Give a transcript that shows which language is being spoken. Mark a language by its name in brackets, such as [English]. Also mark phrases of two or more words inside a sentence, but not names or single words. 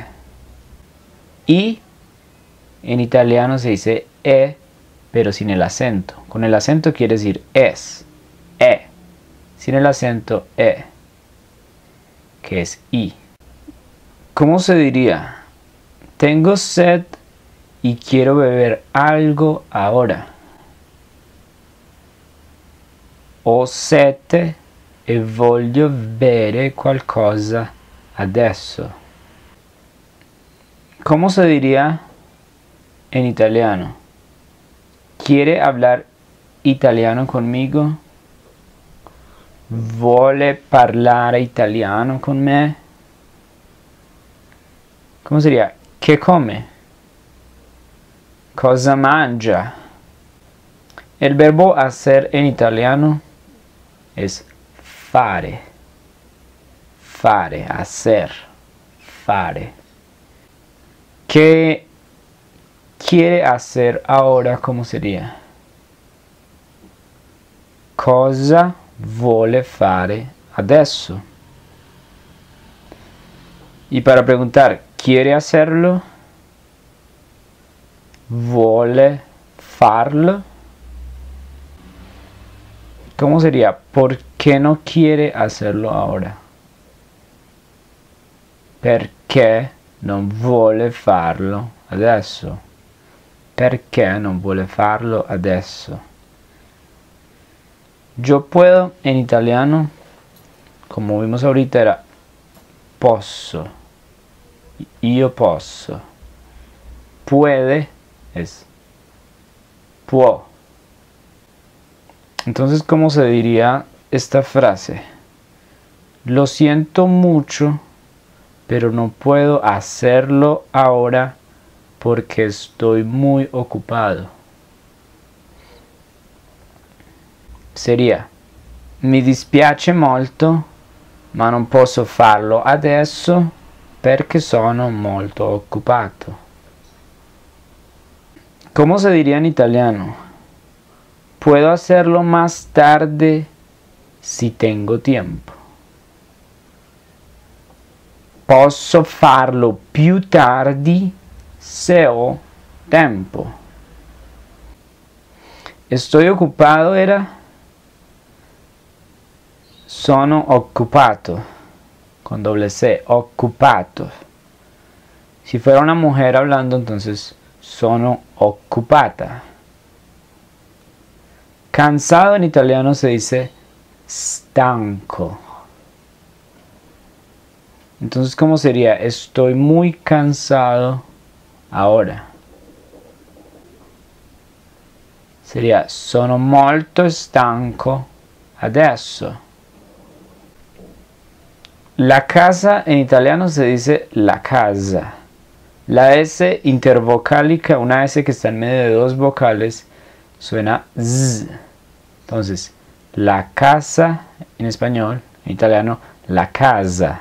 [Spanish] Y en italiano se dice e, pero sin el acento. Con el acento quiere decir es. E. Sin el acento e, que es i. ¿Cómo se diría? Tengo sed y quiero beber algo ahora. [Italian] Ho sete e voglio bere qualcosa adesso. [Spanish] ¿Cómo se diría en italiano? Quiere hablar italiano conmigo? [Italian] Vuole parlare italiano con me? [Spanish] ¿Cómo sería? ¿Qué come? [Italian] Cosa mangia? [Spanish] El verbo hacer en italiano es fare. Fare, hacer. Fare. ¿Qué quiere hacer ahora? ¿Cómo sería? [Italian] Cosa vuole fare adesso? [Spanish] Y para preguntar, ¿quiere hacerlo? [Italian] ¿Vuole farlo? [Spanish] ¿Cómo sería? ¿Por qué no quiere hacerlo ahora? [Italian] Perché non vuole farlo adesso? Perché non vuole farlo adesso? [Spanish] Yo puedo en italiano, como vimos ahorita, era posso. [Italian] Io posso. [Spanish] Puede es può. Entonces, ¿cómo se diría esta frase? Lo siento mucho, pero no puedo hacerlo ahora porque estoy muy ocupado. Sería, [Italian] mi dispiace molto, ma non posso farlo adesso perché sono molto occupato. [Spanish] ¿Cómo se diría en italiano? Puedo hacerlo más tarde si tengo tiempo. [Italian] Posso farlo più tardi se ho tempo. [Spanish] Estoy ocupado era [Italian] sono occupato, [Spanish] con doble C, occupato. Si fuera una mujer hablando, entonces [Italian] sono occupata. [Spanish] Cansado en italiano se dice stanco. Entonces, ¿cómo sería? Estoy muy cansado ahora. [Italian] Sería sono molto stanco adesso. [Spanish] La casa en italiano se dice la casa. La S intervocálica, una S que está en medio de dos vocales, suena Z. Entonces, la casa en español, en italiano, la casa.